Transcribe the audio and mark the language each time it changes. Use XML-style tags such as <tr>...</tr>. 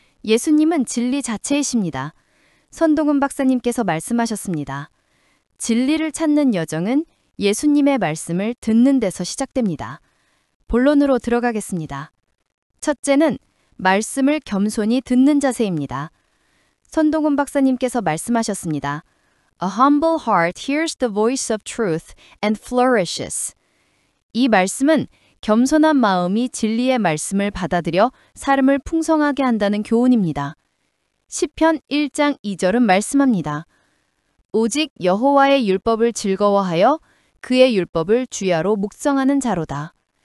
<ko>예수님은 진리 자체이십니다. 손동훈 박사님께서 말씀하셨습니다. 진리를 찾는 여정은 예수님의 말씀을 듣는 데서 시작됩니다. 본론으로 들어가겠습니다. 첫째는 말씀을 겸손히 듣는 자세입니다. 손동훈 박사님께서 말씀하셨습니다.</ko> <en>A humble heart hears the voice of truth and flourishes.</en> <ko>이 말씀은 겸손한 마음이 진리의 말씀을 받아들여 삶을 풍성하게 한다는 교훈입니다. 시편 1장 2절은 말씀합니다. 오직 여호와의 율법을 즐거워하여 그의 율법을 주야로 묵상하는 자로다.</ko>